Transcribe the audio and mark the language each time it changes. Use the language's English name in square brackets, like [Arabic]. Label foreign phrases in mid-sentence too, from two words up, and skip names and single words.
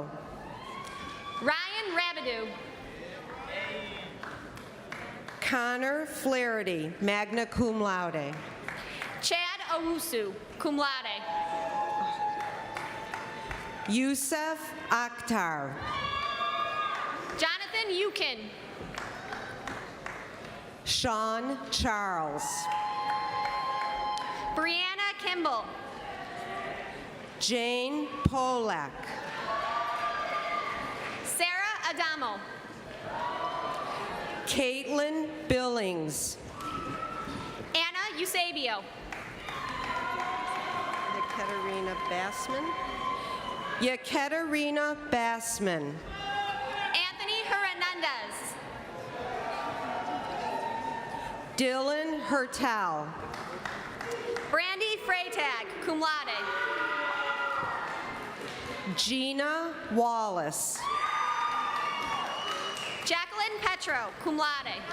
[English] Ryan Rabideau. Connor Flaherty, [Latin] magna cum laude. [English] Chad Owusu, [Latin] cum laude. [English] Yusef Akhtar. Jonathan Yukin. Sean Charles. Brianna Kimball. Jane Polak. Sarah Adamo. Caitlin Billings. Anna Eusebio. Yekaterina Bassman. Anthony Hernandez. Dylan Hertel. Brandy Freytag, [Latin] cum laude. [English] Gina Wallace. Jacqueline Petro, [Latin] cum laude.